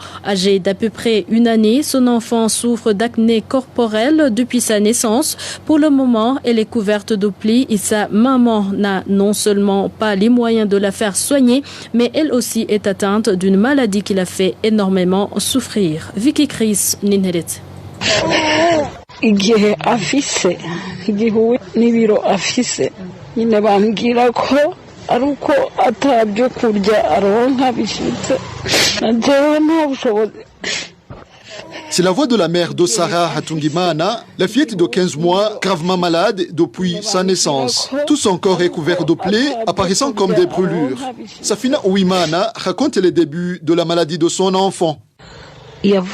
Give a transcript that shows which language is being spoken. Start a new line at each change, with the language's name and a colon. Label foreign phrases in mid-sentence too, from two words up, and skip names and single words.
French: Âgé d'à peu près une année, son enfant souffre d'acné corporelle depuis sa naissance. Pour le moment, elle est couverte de plis et sa maman n'a non seulement pas les moyens de la faire soigner, mais elle aussi est atteinte d'une maladie qui la fait énormément souffrir. Vicky Chris Ninheret.
Rundi: Igihe afise igihuye n'ibiro afise nyine bambwira ko ari uko atabyo kurya aronka bishitse najewe nta bushobozi.
French: C'est la voix de la mère d'Osara Hatungimana, la fillette de 15 mois, gravement malade depuis sa naissance. Tout son corps est couvert de plaies, apparaissant comme des brûlures. Safina Uwimana raconte les débuts de la maladie de son enfant. Elle